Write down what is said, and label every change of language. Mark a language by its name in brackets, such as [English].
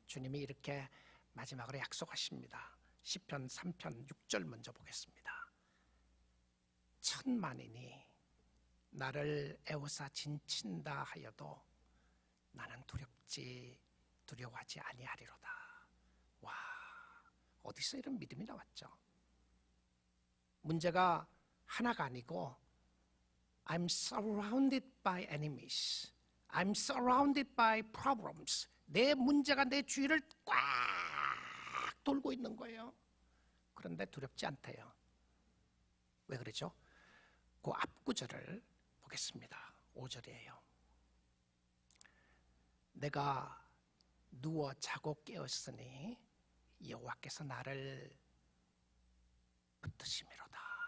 [Korean] 주님이 이렇게 마지막으로 약속하십니다. 시편 3편 6절 먼저 보겠습니다. 천만인이 나를 애워싸 진친다 하여도 나는 두려워하지 아니하리로다. 와, 어디서 이런 믿음이 나왔죠? 문제가 하나가 아니고 [English] I'm surrounded by enemies. I'm surrounded by problems. [Korean] 내 문제가 내 주위를 꽉 돌고 있는 거예요. 그런데 두렵지 않대요. 왜 그러죠? 그 앞구절을 보겠습니다. 5절이에요. 내가 누워 자고 깨었으니 여호와께서 나를 붙드심이로다.